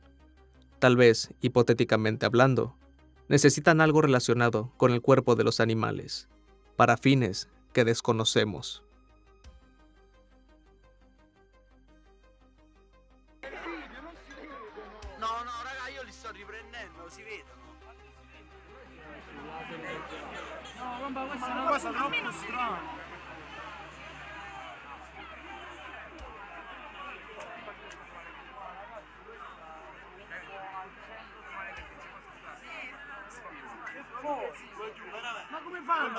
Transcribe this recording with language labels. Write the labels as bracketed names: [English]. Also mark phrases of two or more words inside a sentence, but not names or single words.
[Spanish] Tal vez, hipotéticamente hablando, necesitan algo relacionado con el cuerpo de los animales, para fines que desconocemos. [Italian] No, raga, io li sto riprendendo, si vedono. No, vabbè, questa è una cosa troppo strana. Ma come fanno?